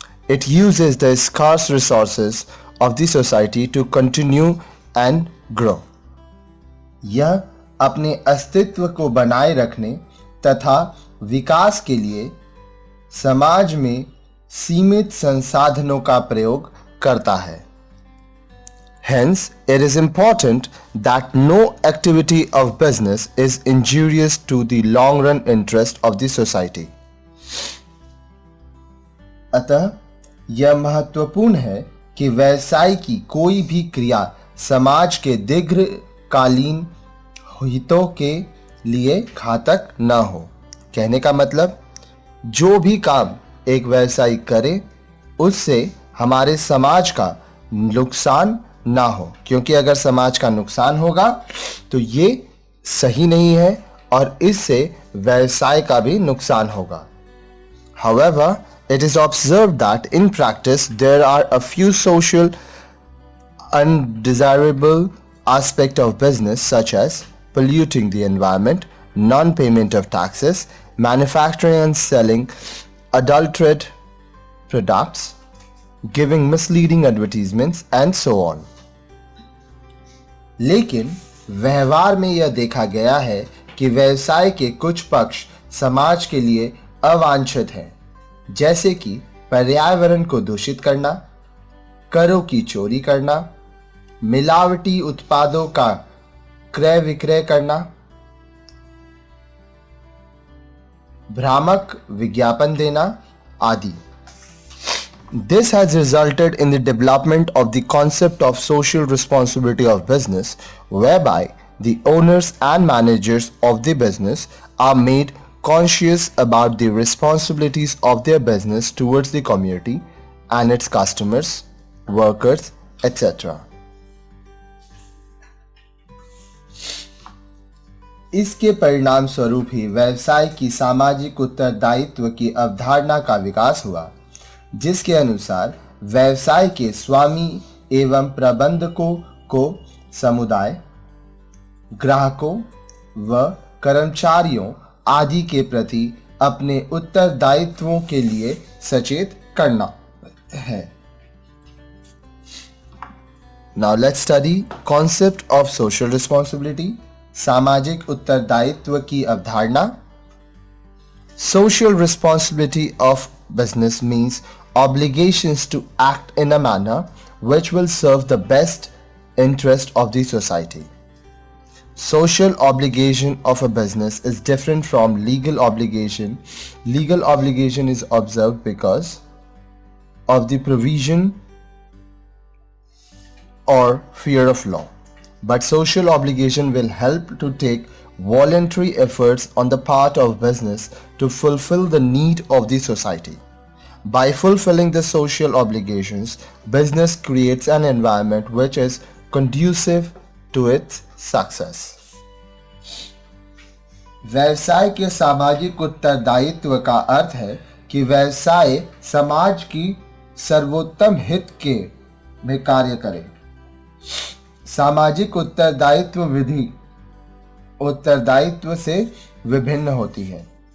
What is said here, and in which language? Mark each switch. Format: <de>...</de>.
<en>It uses the scarce resources of the society to continue and grow.</en> <hi>यह अपने अस्तित्व को बनाए रखने तथा विकास के लिए समाज में सीमित संसाधनों का प्रयोग करता है।</hi> <en>Hence, it is important that no activity of business is injurious to the long-run interest of the society.</en> <hi>अतः यह महत्वपूर्ण है कि व्यवसाय की कोई भी क्रिया समाज के दीर्घकालीन हितों के लिए घातक न हो। कहने का मतलब, जो भी काम एक व्यवसायी करे उससे हमारे समाज का नुकसान ना हो, क्योंकि अगर समाज का नुकसान होगा तो ये सही नहीं है और इससे व्यवसाय का भी नुकसान होगा।</hi> <en>However, it is observed that in practice there are a few social undesirable aspects of business such as polluting the environment, non-payment of taxes, manufacturing and selling adulterated products, giving misleading advertisements and so on.</en> <hi>लेकिन व्यवहार में यह देखा गया है कि व्यवसाय के कुछ पक्ष समाज के लिए अवांछित हैं, जैसे कि पर्यावरण को दूषित करना, करों की चोरी करना, मिलावटी उत्पादों का क्रय विक्रय करना, भ्रामक विज्ञापन देना आदि।</hi> <en>This has resulted in the development of the concept of social responsibility of business, whereby the owners and managers of the business are made conscious about the responsibilities of their business towards the community and its customers, workers, etc.</en> <hi>इसके परिणाम स्वरूप ही व्यवसाय की सामाजिक उत्तरदायित्व की अवधारणा का विकास हुआ, जिसके अनुसार व्यवसाय के स्वामी एवं प्रबंधकों को समुदाय, ग्राहकों व कर्मचारियों आदि के प्रति अपने उत्तरदायित्वों के लिए सचेत करना है।</hi> <en>Now let's study concept of social responsibility,</en> <hi>सामाजिक उत्तरदायित्व की अवधारणा।</hi> <en>Social responsibility of business means obligations to act in a manner which will serve the best interest of the society. Social obligation of a business is different from legal obligation. Legal obligation is observed because of the provision or fear of law, but social obligation will help to take voluntary efforts on the part of business to fulfill the need of the society. By fulfilling the social obligations, business creates an environment which is conducive to its success.</en> <hi>व्यवसाय के सामाजिक उत्तरदायित्व का अर्थ है कि व्यवसाय समाज की सर्वोत्तम हित के में कार्य करे। सामाजिक उत्तरदायित्व विधि उत्तरदायित्व से विभिन्न होती है।</hi>